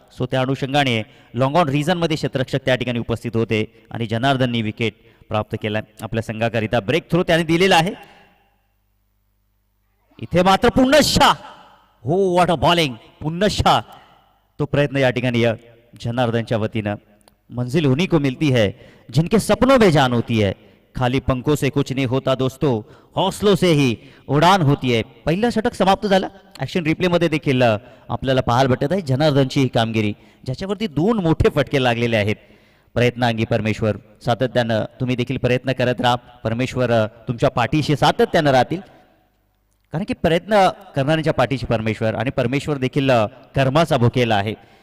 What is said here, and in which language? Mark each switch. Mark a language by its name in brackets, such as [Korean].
[Marathi] So त्या अनुषंगाने long on रिझनमध्ये क्षेत्ररक्षक त्या ठिकाणी उपस्थित होते आणि जनार्दननी विकेट प्राप्त केला. आपल्या संघाकरिता ब्रेक थ्रो त्याने दिलेला आहे. इथे मात्र पुन्हा हो, [English] What a bowling. [Marathi] पुन्हा तो प्रयत्न या ठिकाणी जनार्दनच्या वतीनं. [Hindi] मंजिल उन्हीं को मिलती है जिनके सपनों में जान होती है. खाली पंखों से कुछ नहीं होता दोस्तों, हौसलों से ही उडान होती है. [Marathi] पहिलं षटक समाप्त झालं. ऍक्शन रिप्ले मध्ये देखील आपल्याला पाहायला भेटत आहे जनार्दनची ही कामगिरी, ज्याच्यावरती 2 मोठे फटके लागलेले आहेत. प्रयत्नांगी परमेश्वर. सातत्यानं तुम्ही देखील प्रयत्न करत राहा. परमेश्वर तुमच्या पाठीशी सातत्यानं राहतील, कारण की प्रयत्न करणाऱ्यांच्या पाठीशी परमेश्वर आणि परमेश्वर देखील कर्माचा भुकेला आहे.